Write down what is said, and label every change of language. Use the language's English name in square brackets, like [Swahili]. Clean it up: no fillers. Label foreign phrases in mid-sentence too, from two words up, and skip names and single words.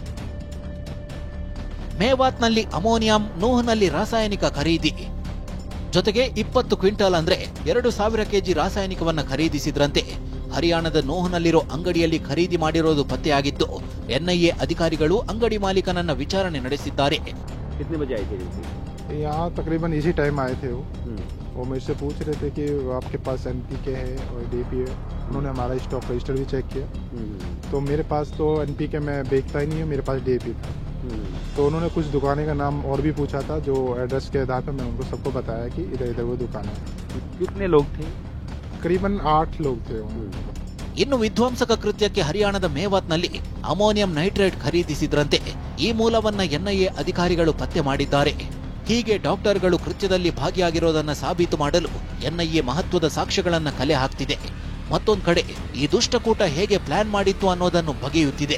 [Kannada] ಮೇವಾತ್ನಲ್ಲಿ ಅಮೋನಿಯಂ, ನೂಹ್ನಲ್ಲಿ ರಾಸಾಯನಿಕ ಖರೀದಿ. ಜೊತೆಗೆ 20 ಕ್ವಿಂಟಾಲ್ ಅಂದ್ರೆ 2000 ಕೆಜಿ ರಾಸಾಯನಿಕವನ್ನ ಖರೀದಿಸಿದ್ರಂತೆ. ಹರಿಯಾಣದ ನೂಹ್ನಲ್ಲಿರೋ ಅಂಗಡಿಯಲ್ಲಿ ಖರೀದಿ ಮಾಡಿರೋದು ಪತ್ತೆಯಾಗಿತ್ತು. ಎನ್ಐಎ ಅಧಿಕಾರಿಗಳು ಅಂಗಡಿ ಮಾಲೀಕನನ್ನ ವಿಚಾರಣೆ ನಡೆಸಿದ್ದಾರೆ. [Hindi] यहाँ तकरीबन इसी टाइम आए थे वो मेरे से पूछ रहे थे कि आपके पास एनपीके है और डीपी है. उन्होंने हमारा स्टॉक रजिस्टर भी चेक किया. तो मेरे पास तो एनपीके मैं बेचता ही नहीं हूँ, मेरे पास डीपी था. तो उन्होंने कुछ दुकानें का नाम और भी पूछा था, जो एड्रेस के आधार पर मैं उनको सबको बताया कि इधर इधर वो दुकान है. कितने लोग थे? करीबन 8 लोग थे. [Kannada] ಇನ್ನು ವಿಧ್ವಂಸಕ ಕೃತ್ಯಕ್ಕೆ ಹರಿಯಾಣದ ಮೇವಾತ್ನಲ್ಲಿ ಅಮೋನಿಯಂ ನೈಟ್ರೇಟ್ ಖರೀದಿಸಿದ್ರಂತೆ. ಈ ಮೂಲವನ್ನ ಎನ್ಐಎ ಅಧಿಕಾರಿಗಳು ಪತ್ತೆ ಮಾಡಿದ್ದಾರೆ. ಹೀಗೆ ಡಾಕ್ಟರ್ಗಳು ಕೃತ್ಯದಲ್ಲಿ ಭಾಗಿಯಾಗಿರೋದನ್ನ ಸಾಬೀತು ಮಾಡಲು ಎನ್ಐಎ ಮಹತ್ವದ ಸಾಕ್ಷ್ಯಗಳನ್ನ ಕಲೆ ಹಾಕ್ತಿದೆ. ಮತ್ತೊಂದು ಕಡೆ ಈ ದುಷ್ಟಕೂಟ ಹೇಗೆ ಪ್ಲಾನ್ ಮಾಡಿತ್ತು ಅನ್ನೋದನ್ನು ಬಗೆಯುತ್ತಿದೆ.